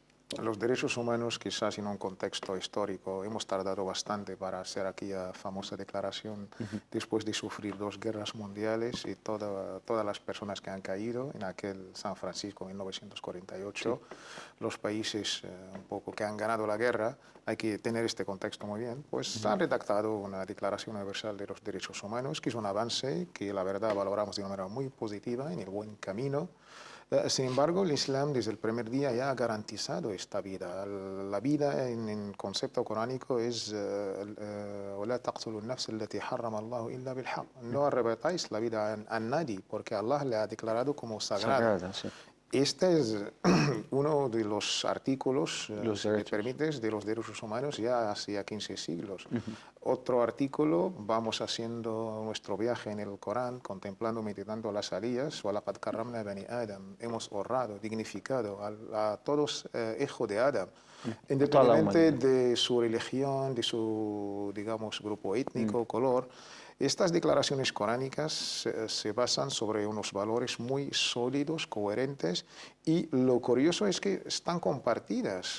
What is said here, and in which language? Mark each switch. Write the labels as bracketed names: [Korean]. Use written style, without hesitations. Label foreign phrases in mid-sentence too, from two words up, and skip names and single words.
[Spanish] Los derechos humanos, quizás en un contexto histórico, hemos tardado bastante para hacer aquella famosa declaración después de sufrir 2 guerras mundiales y todas las personas que han caído en aquel San Francisco en 1948, los países un poco que han ganado la guerra, hay que tener este contexto muy bien, pues han redactado una Declaración Universal de los Derechos Humanos, que es un avance que la verdad valoramos de una manera muy positiva, en el buen camino. Sin embargo, el Islam desde el primer día ya ha garantizado esta vida. La vida en el concepto coránico es [Arabic] وَلَا تَقْتُلُوا النَّفْسَ الَّتِي حَرَّمَ اللَّهُ إِلَّا بِالْحَقِّ. [Spanish] No arrebatáis la vida a nadie, porque Allah le ha declarado como sagrada. Sí. Este es uno de los artículos Los que derechos. permites de los derechos humanos ya hace 15 siglos. Otro artículo, vamos haciendo nuestro viaje en el Corán, contemplando, meditando las aliyas, [Arabic] وَلَقَدْ كَرَّمْنَا بَنِي آدَمَ. [Spanish] Hemos honrado, dignificado a todos hijos de Adam, independientemente de su religión, de su, digamos, grupo étnico, color. Estas declaraciones coránicas se basan sobre unos valores muy sólidos, coherentes, y lo curioso es que están compartidas.